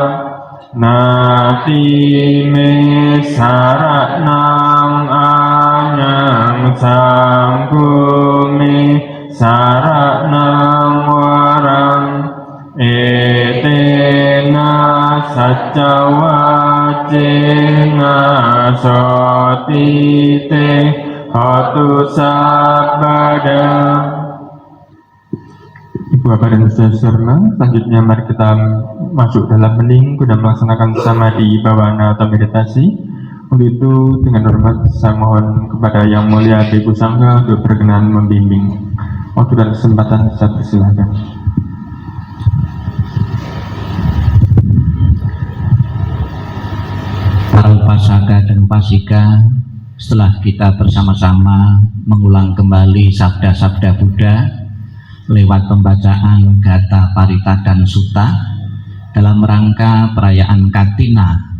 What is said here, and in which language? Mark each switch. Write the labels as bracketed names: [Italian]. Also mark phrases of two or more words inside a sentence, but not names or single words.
[Pali] nati me saranang anyang sanggu me saranang warang etena saca wacena sotite hotu sabada. [Indonesian] Ibu Bapak dan Saudara, selanjutnya mari kita masuk dalam hening guna melaksanakan [Pali] samadhi bhavana [Indonesian] atau meditasi. Untuk itu dengan hormat saya mohon kepada Yang Mulia Ibu Sangha untuk berkenan membimbing. Waktu dan kesempatan saya persilahkan. Para upasaka dan upasika, setelah kita bersama-sama mengulang kembali sabda-sabda Buddha lewat pembacaan Gatha Parita dan Sutta dalam rangka perayaan Katina